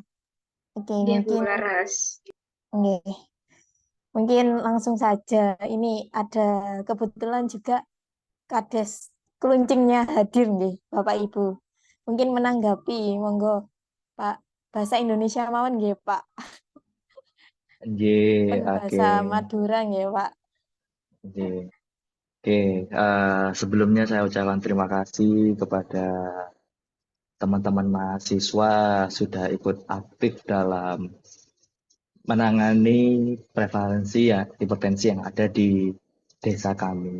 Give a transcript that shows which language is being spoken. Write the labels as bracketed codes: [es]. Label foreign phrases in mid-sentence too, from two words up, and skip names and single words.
[id] Oke, Iya, Bu mungkin Laras. nggih. Mungkin langsung saja. Ini ada kebetulan juga Kades Kluncingnya hadir nggih, Bapak Ibu. Mungkin menanggapi, monggo Pak. Bahasa Indonesia [jv] mawon nggih, [id] Pak. Nggih, Pen oke. bahasa Madura nggih, Pak. Nggih. Oke, sebelumnya saya ucapkan terima kasih kepada teman-teman mahasiswa sudah ikut aktif dalam menangani prevalensi ya hipertensi yang ada di desa kami.